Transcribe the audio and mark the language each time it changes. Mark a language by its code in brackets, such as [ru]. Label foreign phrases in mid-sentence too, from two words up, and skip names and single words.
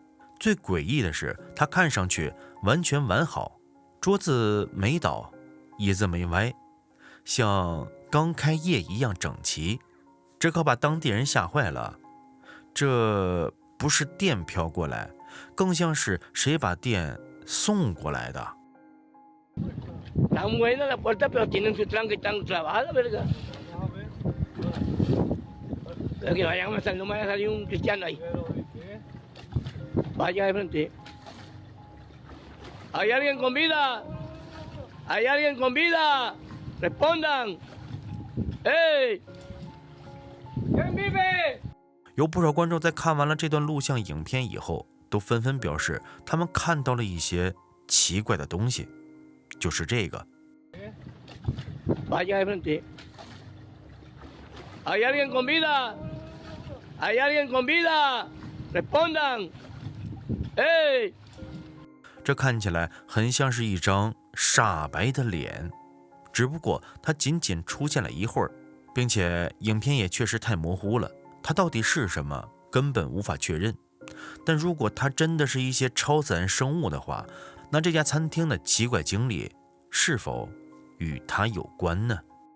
[zh] 最诡异的是，它看上去完全完好，桌子没倒，椅子没歪，像刚开业一样整齐。这可把当地人吓坏了。这不是电飘过来，更像是谁把电送过来的。 [es] Vaya de frente. ¿Hay alguien con vida? ¿Hay alguien con vida? Respondan. ¡Ey! ¿Quién vive? [zh] 有不少观众在看完了这段录像影片以后，都纷纷表示他们看到了一些奇怪的东西，就是这个。 [es] Vaya de frente. ¿Hay alguien con vida? ¿Hay alguien con vida? Respondan. ¡Ey! [zh] 这看起来很像是一张煞白的脸，只不过它仅仅出现了一会儿，并且影片也确实太模糊了，它到底是什么根本无法确认。但如果它真的是一些超自然生物的话，那这家餐厅的奇怪经历是否与它有关呢？